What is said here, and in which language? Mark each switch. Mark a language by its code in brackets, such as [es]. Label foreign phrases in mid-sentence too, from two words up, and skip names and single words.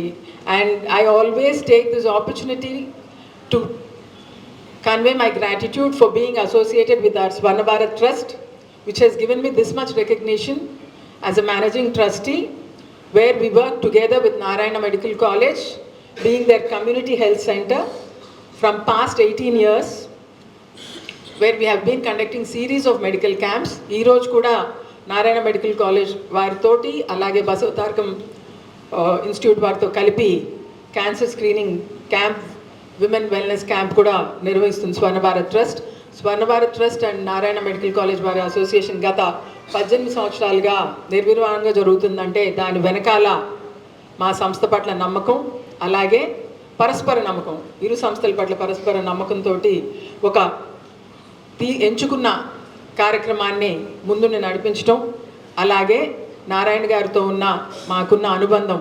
[en] And I always take this opportunity to convey my gratitude for being associated with our Swarna Bharat Trust, which has given me this much recognition as a managing trustee, where we work together with Narayana Medical College, being their community health center from past 18 years, where we have been conducting series of medical camps. [te] ఈ రోజు కూడా Narayana Medical College వారితోటి అలాగే Basavatarkam Institute వారితో కలిపి [en] cancer screening camp, women wellness camp [te] కూడా నిర్వహిస్తుంది Swarna Bharat Trust. Swarna Bharat Trust and Narayana Medical College వారి అసోసియేషన్ గత 18 సంవత్సరాలుగా నిర్వివాహంగా జరుగుతుందంటే దాని వెనకాల మా సంస్థ పట్ల నమ్మకం, అలాగే పరస్పర నమ్మకం, ఇరు సంస్థల పట్ల పరస్పర నమ్మకంతో ఒక ఎంచుకున్న కార్యక్రమాన్ని ముందుని నడిపించడం, అలాగే నారాయణ గారితో మాకున్న అనుబంధం.